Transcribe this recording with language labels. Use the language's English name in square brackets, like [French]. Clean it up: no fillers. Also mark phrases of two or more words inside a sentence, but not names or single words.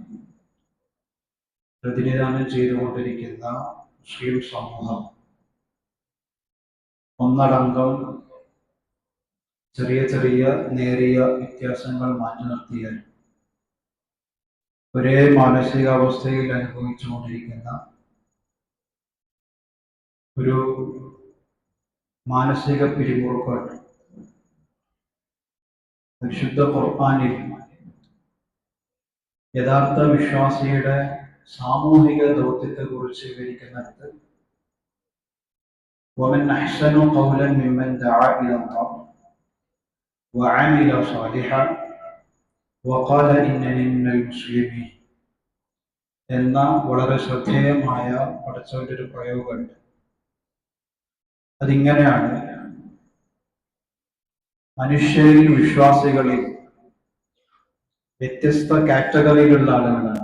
[Malayalam] പ്രതിനിധാനം ചെയ്തുകൊണ്ടിരിക്കുന്ന മുസ്ലിം സമൂഹം ഒന്നടങ്കം ചെറിയ ചെറിയ നേരിയ വ്യത്യാസങ്ങൾ മാറ്റി നിർത്തിയാൽ ഒരേ മാനസികാവസ്ഥയിൽ അനുഭവിച്ചുകൊണ്ടിരിക്കുന്ന ഒരു മാനസിക പിരിമുറുക്കമുണ്ട്. പരിശുദ്ധ ഖുർആനിൽ യഥാർത്ഥ വിശ്വാസിയുടെ സാമൂഹിക ദൗത്യത്തെ കുറിച്ച് വിവരിക്കുന്നിടത്ത് [Arabic] ومن أحسن قولا ممن دعا إلى الله وعمل صالحا وقال إنني من المسلمين [Malayalam] എന്ന വളരെ ശ്രദ്ധേയമായ പഠിച്ചവരുടെ ഒരു പ്രയോഗമുണ്ട്. അതിങ്ങനെയാണ്: മനുഷ്യരിൽ വിശ്വാസികളിൽ വ്യത്യസ്ത കാറ്റഗറിയിലുള്ള ആളുകളാണ്.